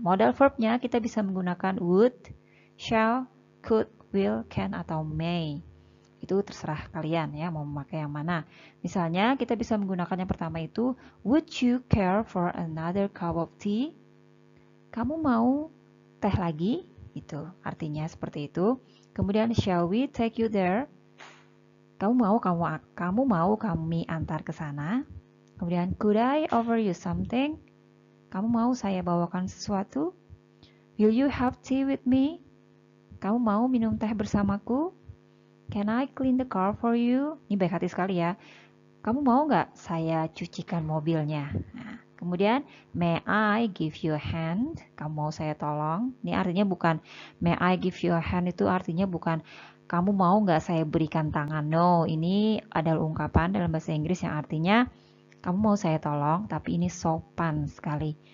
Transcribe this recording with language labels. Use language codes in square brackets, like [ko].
[id] Modal verbnya kita bisa menggunakan would, shall, could, will, can, atau may. Itu terserah kalian ya, mau memakai yang mana. Misalnya kita bisa menggunakan yang pertama itu, [en] would you care for another cup of tea? [id] Kamu mau teh lagi? Itu artinya seperti itu. Kemudian [en] shall we take you there? [id] Kamu mau kami antar ke sana? Kemudian [en] could I offer you something? [id] Kamu mau saya bawakan sesuatu? [en] Will you have tea with me? [id] Kamu mau minum teh bersamaku? [en] Can I clean the car for you? [id] Ini baik hati sekali ya. Kamu mau nggak saya cucikan mobilnya? Nah, kemudian [en] may I give you a hand? [id] Kamu mau saya tolong? Ini artinya bukan [en] may I give you a hand, [id] itu artinya bukan kamu mau nggak saya berikan tangan. No, ini adalah ungkapan dalam bahasa Inggris yang artinya kamu mau saya tolong, tapi ini sopan sekali.